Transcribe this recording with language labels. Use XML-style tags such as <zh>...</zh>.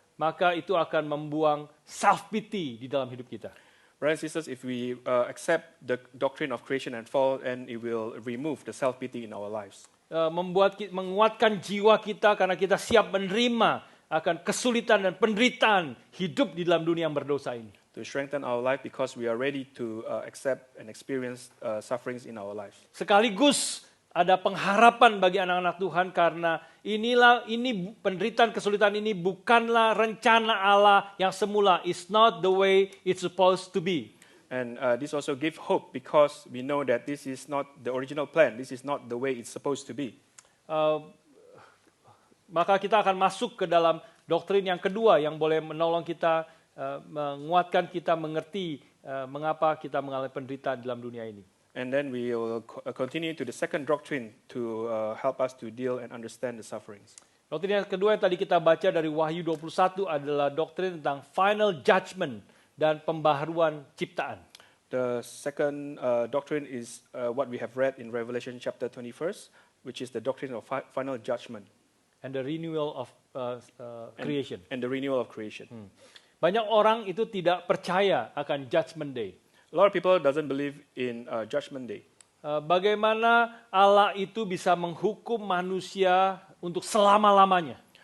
<id>maka itu akan membuang self-pity di dalam hidup kita.</id> <en>Brothers and sisters, if we accept the doctrine of creation and fall, then it will remove the self-pity in our lives.</en> <id>Menguatkan jiwa kita karena kita siap menerima akan kesulitan dan penderitaan hidup di dalam dunia yang berdosa ini.</id> <en>To strengthen our life because we are ready to accept and experience sufferings in our lives.</en> <id>Sekaligus ada pengharapan bagi anak-anak Tuhan karena ini penderitaan kesulitan ini bukanlah rencana Allah yang semula.</id> <en>It's not the way it's supposed to be. And this also gives hope because we know that this is not the original plan. This is not the way it's supposed to be.</en> <id>Maka kita akan masuk ke dalam doktrin yang kedua yang boleh menolong kita, menguatkan kita mengerti mengapa kita mengalami penderitaan dalam dunia ini.</id> <en>And then we will continue to the second doctrine to help us to deal and understand the sufferings.</en> <id>Doktrin yang kedua yang tadi kita baca dari Wahyu 21 adalah doktrin tentang final judgment dan pembaharuan ciptaan.</id> <en>The second doctrine is what we have read in Revelation chapter 21, which is the doctrine of final judgment. And the renewal of creation. And the renewal of creation.</en> <id>Banyak orang itu tidak percaya akan judgment day.</id> <en>A lot of people doesn't believe in judgment day.</en> <id>Bagaimana Allah itu bisa menghukum manusia untuk selama-lamanya?</id>